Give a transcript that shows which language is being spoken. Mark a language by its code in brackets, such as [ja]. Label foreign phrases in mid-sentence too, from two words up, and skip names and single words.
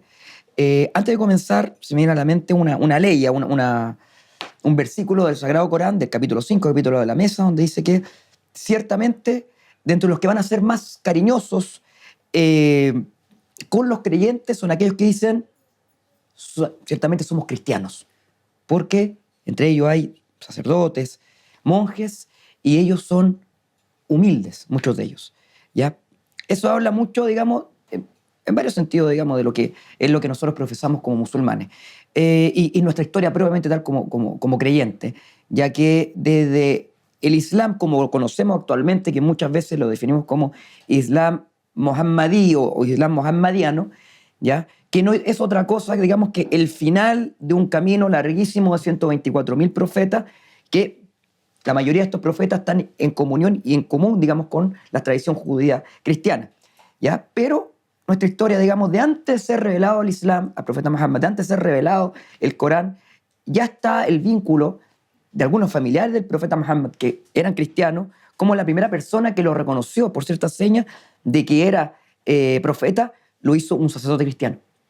[es] Antes de comenzar, se me viene a la mente una ley, un versículo del Sagrado Corán, del capítulo 5, capítulo de la mesa, donde dice que ciertamente, dentro de los que van a ser más cariñosos con los creyentes, son aquellos que dicen, ciertamente somos cristianos, porque entre ellos hay sacerdotes, monjes, y ellos son humildes, muchos de ellos, ¿ya? Eso habla mucho, digamos, en varios sentidos, digamos, de lo que es lo que nosotros profesamos como musulmanes. Y nuestra historia propiamente tal como creyente, ya que desde el Islam, como lo conocemos actualmente, que muchas veces lo definimos como Islam mohammadí o Islam mohammadiano, ¿ya? Que no es otra cosa, digamos, que el final de un camino larguísimo de 124.000 profetas, que la mayoría de estos profetas están en comunión y en común, digamos, con la tradición judía cristiana, ¿ya? Pero nuestra historia, digamos, de antes de ser revelado el Islam, al profeta Muhammad, de antes de ser revelado el Corán, ya está el vínculo de algunos familiares del profeta Muhammad que eran cristianos, como la primera persona que lo reconoció por ciertas señas de que era profeta, lo hizo un sacerdote cristiano.